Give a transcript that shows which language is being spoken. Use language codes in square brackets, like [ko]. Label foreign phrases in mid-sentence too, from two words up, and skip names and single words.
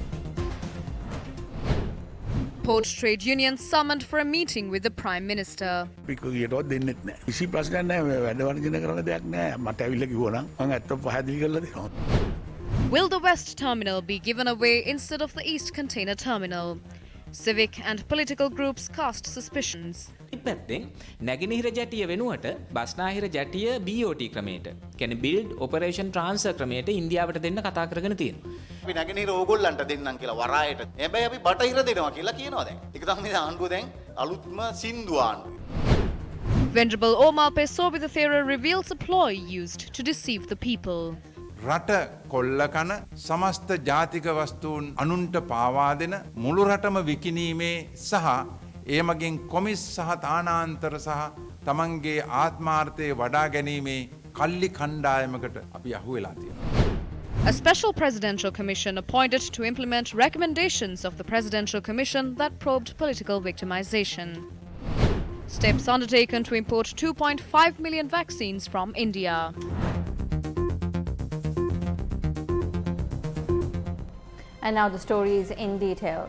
[en] Port trade unions summoned for a meeting with the Prime Minister. Will the West Terminal be given away instead of the East Container Terminal? Civic and political groups cast suspicions. [si] පැත්තෙන් නැගෙනහිර ජැටිය වෙනුවට බස්නාහිර ජැටිය BOT ක්‍රමයට කියන්නේ [en] build operation transfer [si] ක්‍රමයට ඉන්දියාවට දෙන්න කතා කරගෙන තියෙනවා. අපි නැගෙනහිර ඕගොල්ලන්ට දෙන්නම් කියලා වරායට. හැබැයි අපි බටහිර දෙනවා කියලා කියනවා දැන්. ඒක තමයි ආණ්ඩුව දැන් අලුත්ම සින්දු ආණ්ඩුව. [en] Venerable Omar Pessoa reveals a ploy used to deceive the people. [si] රට කොල්ලකන සමස්ත ජාතික වස්තුන් අනුන්ට පාවා දෙන මුළු රටම විකිණීමේ සහ ඒ මගින් කොමිස් සහ තානාන්තර සහ තමන්ගේ ආත්මාර්ථය වඩා ගැනීමේ කල්ලි කණ්ඩායමකට අපි අහු වෙලා තියෙනවා. [en] A special presidential commission appointed to implement recommendations of the presidential commission that probed political victimization. Steps undertaken to import 2.5 million vaccines from India. And now the stories in detail.